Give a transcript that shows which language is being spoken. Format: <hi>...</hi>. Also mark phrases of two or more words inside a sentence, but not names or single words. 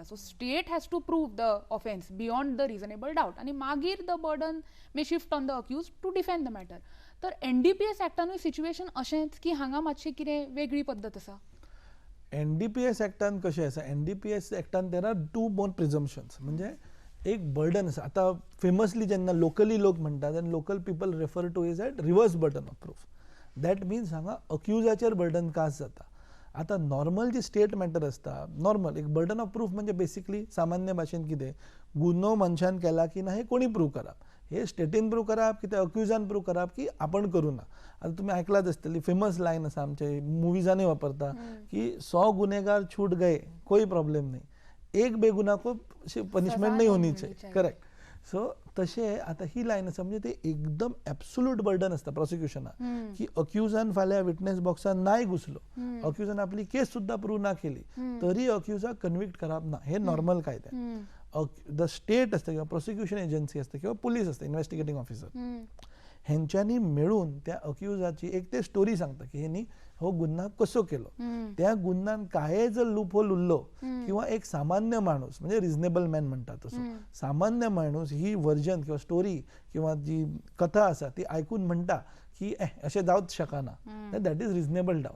<en>so state has to prove the offence beyond the reasonable doubt,</en> <kok>आनी मागीर</kok> <en>the burden may shift on the accused to defend the matter.</en> <kok>तर NDPS एक्टानूय सिच्युएशन अशेंच की हांगा मातशी कितें वेगळी पद्दत आसा? NDPS एक्टान कशें आसा, NDPS एक्टान</kok> <en>there are two more presumptions.</en> <kok>म्हणजे एक बर्डन आसा. आता फेमसली जेन्ना लोकली लोक म्हणटा तेन्ना</kok> <en>local people refer to is at reverse burden of proof. that means</en> <kok>हांगा अक्युजाचेर बर्डन कास्ट जाता. आता नॉर्मल जी</kok> <en>state matter</en> <kok>आसता, नॉर्मल एक</kok> <en>burden of proof</en> <kok>म्हणजे बेसिकली सामान्य भाशेन कितें, गुन्हो मनशान केला की ना हे कोणी प्रूव्ह करप. हे स्टेटीन प्रूव्ह करप की ते अक्युजान प्रूव्ह करप की आपण करू ना. आता तुम्ही ऐकलाच आसतली</kok> <en>famous line</en> <kok>आसा आमचे मुव्हिजांनी वापरता की</kok> <hi>100 गुन्हेगार छूट गए कोई प्रॉब्लेम नहीं, एक बेगुना को पनिशमेंट नहीं होनी चाहिए.</hi> <kok>करेक्ट. सो तशें आता ही लायन आसा म्हणजे ते एकदम</kok> <en>absolute burden</en> <kok>आसता प्रोसिक्युशनाक, की अक्युजान फाल्यां विटनेस बॉक्सान नाय घुसलो, अक्युजान आपली केस सुद्धा प्रूव्ह ना केली तरी अक्युजाक कन्विक्ट करप ना. हे नॉर्मल कायदे.</kok> <en>the state</en> <kok>असतं किंवा</kok> <en>prosecution agency</en> <kok>असते किंवा पोलीस असते</kok> <en>investigating officer,</en> <kok>हेंच्यांनी मेळून त्या अक्युजाची एक ते स्टोरी सांगता की हेनी हो गुन्हा कसो केलो, त्या गुन्ह्यान काय जर</kok> <en>loop hole</en> <kok>उरलो किंवा एक सामान्य माणूस म्हणजे</kok> <en>reasonable man</en> <kok>म्हणतात तसो सामान्य माणूस ही वर्जन किंवा स्टोरी किंवा जी कथा आसा ती ऐकून म्हणटा की अशें जावच शकना,</kok> <en>that is reasonable doubt.</en>